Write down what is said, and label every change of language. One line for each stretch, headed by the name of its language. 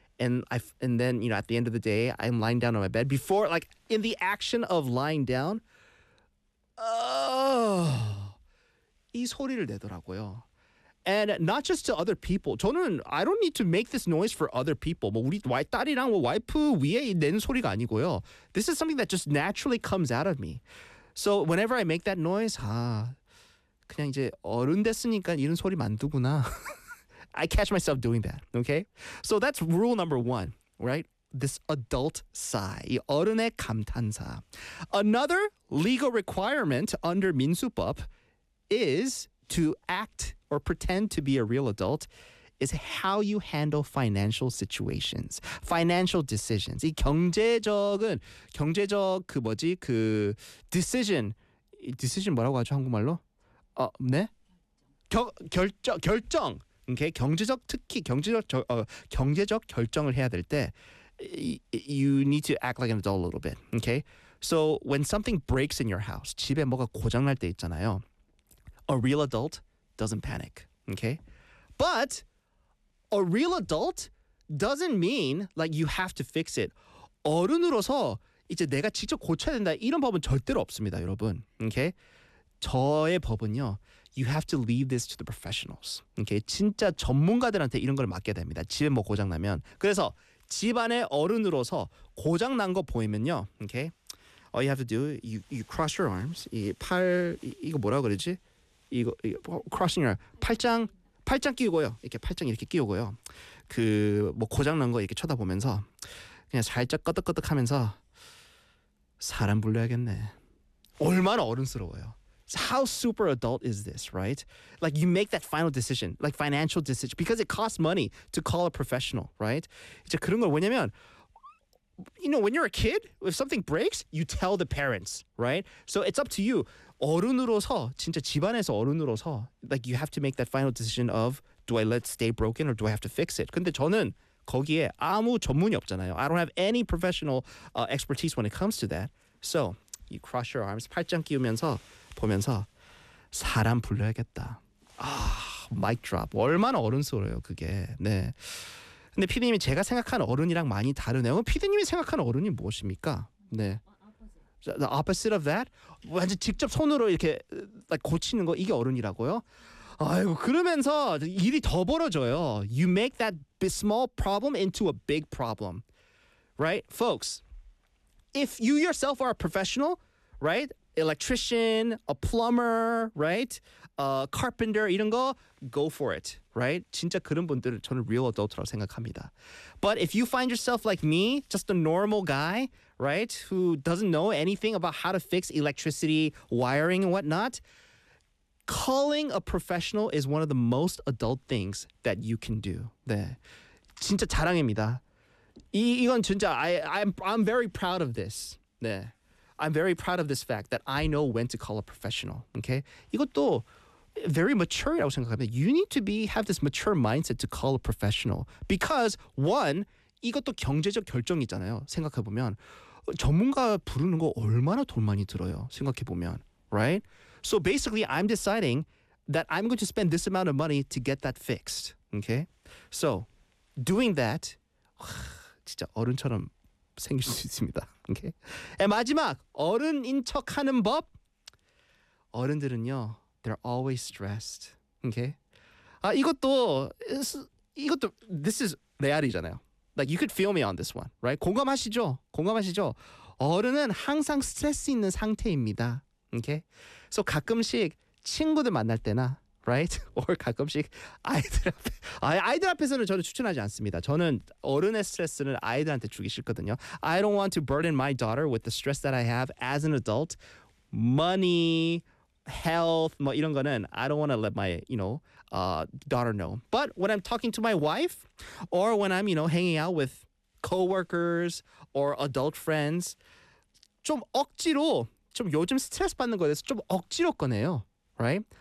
English: And then, you know, at the end of the day, I'm lying down on my bed. Before, like, in the action of lying down,
Korean: 이 소리를 내더라고요.
English: And not just to other people.
Korean: 저는
English: I don't need to make this noise for other people.
Korean: 뭐 우리 딸이랑 와이프 위에 낸 소리가 아니고요.
English: This is something that just naturally comes out of me. So whenever I make that noise,
Korean: 아, 그냥 이제 어른 됐으니까 이런 소리 만두구나.
English: I catch myself doing that, okay? So that's rule number one, right? This adult sigh,
Korean: 이 어른의 감탄사.
English: Another legal requirement under 민수법 is to act or pretend to be a real adult is how you handle financial situations, financial decisions.
Korean: 이 경제적은, 경제적 그 뭐지, 그
English: decision, decision
Korean: 뭐라고 하죠 한국말로? 네? 결정. Okay, 경제적 특히 경제적 결정을 해야 될 때,
English: you need to act like an adult a little bit. Okay, so when something breaks in your house,
Korean: 집에 뭐가 고장날 때 있잖아요.
English: A real adult doesn't panic. Okay, but a real adult doesn't mean like you have to fix it.
Korean: 어른으로서 이제 내가 직접 고쳐야 된다 이런 법은 절대로 없습니다, 여러분. Okay, 저의 법은요.
English: You have to leave this to the professionals.
Korean: Okay, 진짜 전문가들한테 이런 걸 맡게 됩니다. 집에 뭐 고장 나면. 그래서 집안의 어른으로서 고장 난 거 보이면요.
English: Okay, all you have to do, you cross your arms.
Korean: 이 팔 이거 뭐라 그러지? 이거
English: crossing your
Korean: 팔짱 끼우고요. 이렇게 팔짱 이렇게 끼우고요. 그 뭐 고장 난 거 이렇게 쳐다보면서 그냥 살짝 끄덕끄덕하면서 사람 불러야겠네. 얼마나 어른스러워요.
English: How super adult is this, right? Like you make that final decision, like financial decision, because it costs money to call a professional, right?
Korean: 이제 그런 걸 왜냐면,
English: you know, when you're a kid, if something breaks, you tell the parents, right? So it's up to you.
Korean: 어른으로서, 진짜 집안에서 어른으로서,
English: like you have to make that final decision of, do I let it stay broken or do I have to fix it?
Korean: 근데 저는 거기에 아무 전문이 없잖아요.
English: I don't have any professional expertise when it comes to that. So you cross your arms,
Korean: 팔짱 끼우면서, 보면서 사람 불러야겠다. 아, 마이크 드롭. 얼마나 어른스러워요, 그게. 네. 근데 피디님이 제가 생각하는 어른이랑 많이 다르네요. 피디님이 생각하는 어른이 무엇입니까?
English: 네. The opposite of that?
Korean: 완전 직접 손으로 이렇게 고치는 거, 이게 어른이라고요? 아이고, 그러면서 일이 더 벌어져요.
English: You make that small problem into a big problem. Right? Folks, if you yourself are a professional, right? Electrician, a plumber, right? Carpenter,
Korean: 이런 거,
English: go for it, right?
Korean: 진짜 그런 분들은 저는
English: real adult
Korean: 라고 생각합니다.
English: But if you find yourself like me, just a normal guy, right? Who doesn't know anything about how to fix electricity, wiring, and whatnot, calling a professional is one of the most adult things that you can do.
Korean: 네. 진짜 자랑입니다. 이건 진짜,
English: I'm very proud of this.
Korean: 네.
English: I'm very proud of this fact that I know when to call a professional, okay?
Korean: 이것도
English: very mature
Korean: 이라고 생각합니다.
English: You need to have this mature mindset to call a professional. Because, one,
Korean: 이것도 경제적 결정이잖아요, 생각해보면. 전문가 부르는 거 얼마나 돈 많이 들어요, 생각해보면, right?
English: So basically, I'm deciding that I'm going to spend this amount of money to get that fixed, okay? So, doing that,
Korean: 진짜 어른처럼 생길 수 있습니다. 오케이. Okay. 에 마지막 어른인 척하는 법. 어른들은요,
English: they're always stressed. 오케이. Okay.
Korean: 아 이것도
English: this is
Korean: 레알이잖아요.
English: Like you could feel me on this one, right?
Korean: 공감하시죠. 어른은 항상 스트레스 있는 상태입니다. 오케이. Okay. So 가끔씩 친구들 만날 때나, right? Or 가끔씩 아이들 앞에서는 저는 추천하지 않습니다. 저는 어른의 스트레스는 아이들한테 주기 싫거든요.
English: I don't want to burden my daughter with the stress that I have as an adult. Money, health,
Korean: 뭐 이런 거는
English: I don't want to let my, you know, daughter know. But when I'm talking to my wife or when I'm, you know, hanging out with coworkers or adult friends,
Korean: 좀 억지로 좀 요즘 스트레스 받는 거에 대해서 좀 억지로 꺼내요.
English: Right?